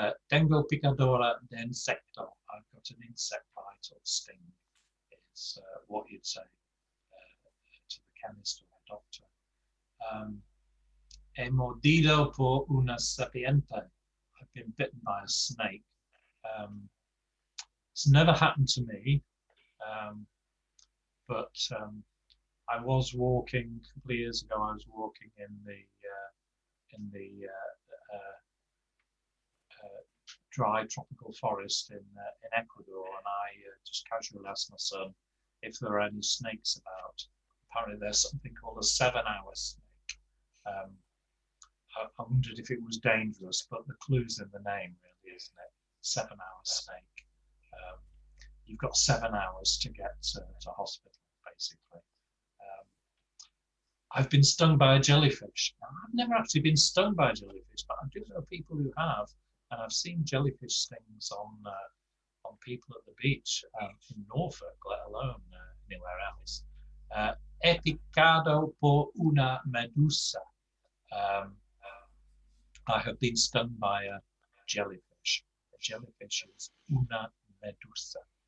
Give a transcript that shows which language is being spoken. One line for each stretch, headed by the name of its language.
Spanish: Tengo picadora de insecto.
English: I've got an insect bite or sting, is what you'd say to the chemist or the doctor.
Spanish: He mordido por una serpiente.
English: I've been bitten by a snake. It's never happened to me, but I was walking a couple of years ago. I was walking in the dry tropical forest in Ecuador, and I just casually asked my son if there are any snakes about. Apparently there's something called a 7-hour snake. I wondered if it was dangerous, but the clue's in the name, really, isn't it? 7-hour snake. You've got 7 hours to get to hospital, basically. I've been stung by a jellyfish. Now, I've never actually been stung by a jellyfish, but I do know people who have. And I've seen jellyfish stings on people at the beach in Norfolk, let alone anywhere else.
Spanish: He picado por una medusa.
English: I have been stung by a jellyfish. A jellyfish is
Spanish: una medusa.